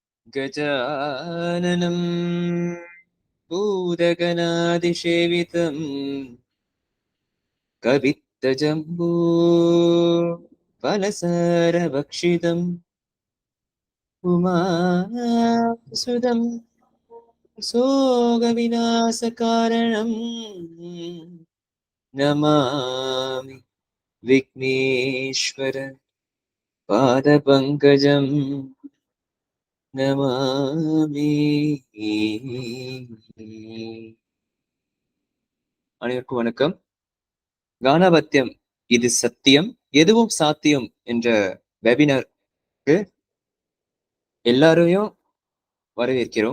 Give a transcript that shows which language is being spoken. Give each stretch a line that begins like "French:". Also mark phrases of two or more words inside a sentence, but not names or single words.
Sanskrit: गजाननं भूतगणादिसेवितं कवित्तजम्बो फलसारभक्षितम् उमासुदं सोगविनाशकारणं नमामि विघ्नेश्वर पादपङ्कजम् नमामि.
Tamil: அனைவருக்கும் வணக்கம். கானாபத்தியம் இது சத்தியம் எதுவும் சாத்தியம் என்ற வெபினாருக்கு எல்லாரையும் வரவேற்கிறோம்.